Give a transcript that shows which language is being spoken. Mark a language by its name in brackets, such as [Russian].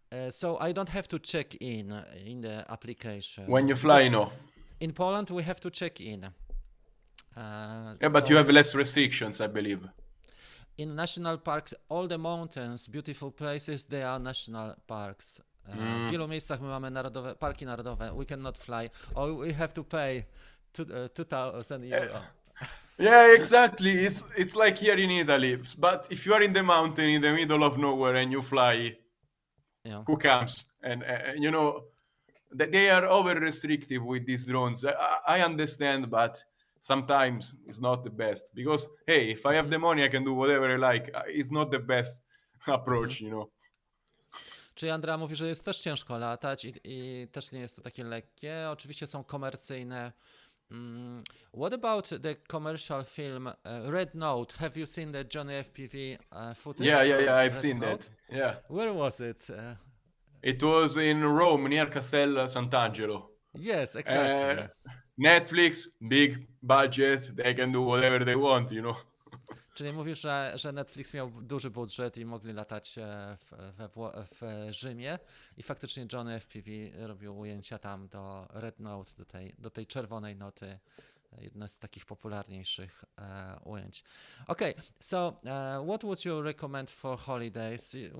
[English] So I don't have to check in the application. When you fly, no. In Poland, we have to check in. Yeah, but so you have less restrictions, I believe. in national parks, all the mountains, beautiful places, they are national parks. [Polish] W wielu miejscach my mamy parki narodowe. [English] We cannot fly, or we have to pay 2,000 euro. Yeah, exactly. It's like here in Italy. But if you are in the mountain in the middle of nowhere and you fly, Yeah. who comes? And you know, they are over restrictive with these drones. I understand, but sometimes it's not the best because hey, if I have the money, I can do whatever I like. It's not the best approach, you know. [Polish] Czyli Andrea mówi, że jest też ciężko latać i też nie jest to takie lekkie. Oczywiście są komercyjne. [English] What about the commercial film Red Note? Have you seen the Johnny FPV footage? Yeah, I've Red seen Note? that. Yeah. Where was it? It was in Rome near Castel Sant'Angelo. Yes, exactly. Netflix, big budget, they can do whatever they want, you know. [Polish] Czyli mówisz, że Netflix miał duży budżet i mogli latać w Rzymie i faktycznie Johnny FPV robił ujęcia tam do Red Note, do tej czerwonej noty. Jedno z takich popularniejszych ujęć. [English] Okay, so what would you recommend for holidays?